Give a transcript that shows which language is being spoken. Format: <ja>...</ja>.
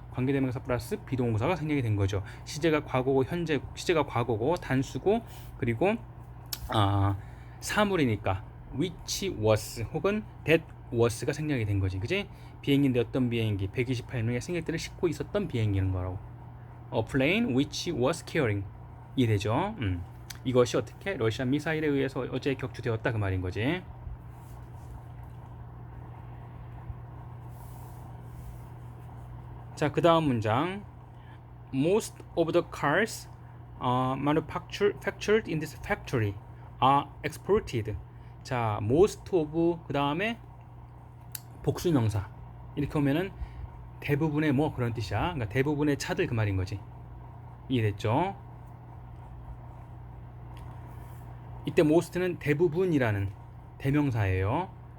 <ko>관계대명사 플러스 비동사가 생략이 된 거죠. 시제가 과거고 시제가 과거고 단수고 그리고 사물이니까</ko> <en>which was</en> <ko>혹은</ko> <en>that was</en> <ko>가 생략이 된 거지. 그지? 비행기인데 어떤 비행기? 128명의 승객들을 싣고 있었던 비행기인 거라고.</ko> <en>A plane which was carrying.</en> <ko>이해되죠? 이것이 어떻게 러시아 미사일에 의해서 어제 격추되었다 그 말인 거지. 자, 그 다음 문장.</ko> <en>Most of the cars manufactured in this factory are exported.</en> <ko>자,</ko> <en>most of</en> <ko>그 다음에 복수명사 이렇게 오면은 대부분의 뭐 그런 뜻이야. 그러니까 대부분의 차들 그 말인 거지. 이해됐죠? 이때 most는 대부분이라는 대명사예요.</ko>